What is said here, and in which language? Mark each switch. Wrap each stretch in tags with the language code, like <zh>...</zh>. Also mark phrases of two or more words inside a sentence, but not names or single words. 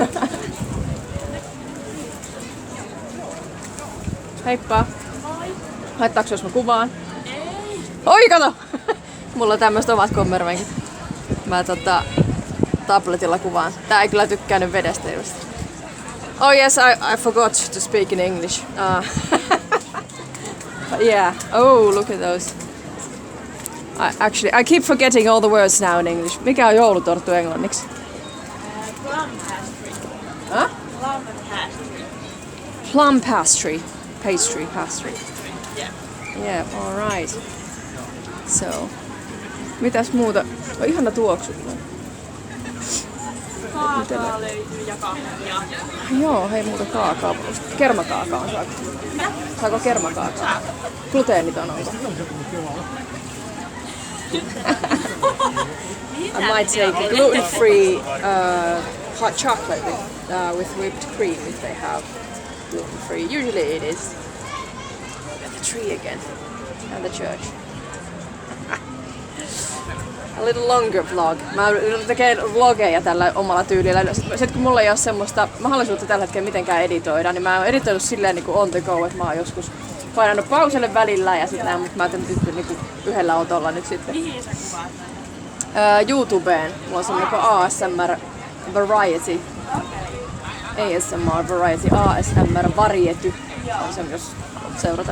<fi>Heippa! Haittaaks jos mä kuvaan? Ei! Oi kato! Mulla on tämmöiset omat kommervenkit. Mä tabletilla kuvaan. Tää ei kyllä tykkäänyt vedestä just.</fi> <en>Oh yes, I forgot to speak in English. Yeah. Oh, look at those. I keep forgetting all the words now in English.</en> <fi>Mikä on joulutorttu englanniksi?</fi> <en>Plum pastry. Huh? Plum pastry. Plum pastry. Pastry. Yeah. Yeah, alright. So,</en> <fi>mitäs muuta? On ihana tuoksu. Kaakaa löytyy ja kahvia. Joo, hei muuta kaakaa. Kermakaakaa saako? Saako kermakaakaa? Gluteeniton onko?</fi> <en>I might take gluten-free hot chocolate with whipped cream if they have gluten-free. Usually it is. The tree again. And the church. A little longer vlog.</en> <fi>Mä teen vlogeja tällä omalla tyylillä. Sitten kun mulla ei ole semmoista mahdollisuutta tällä hetkellä mitenkään editoida, niin mä oon editoinut silleen niin kuin</fi> <en>on the go,</en> <fi>että mä oon joskus painanut pauselle välillä ja sitten mutta mä ajattelin nyt niin kuin yhdellä otolla nyt sitten. Mihin sä kuvaat? YouTubeen. Mulla on semmoinen kuin ASMR Variety. ASMR Variety. ASMR Variety. On se myös seurata.</fi>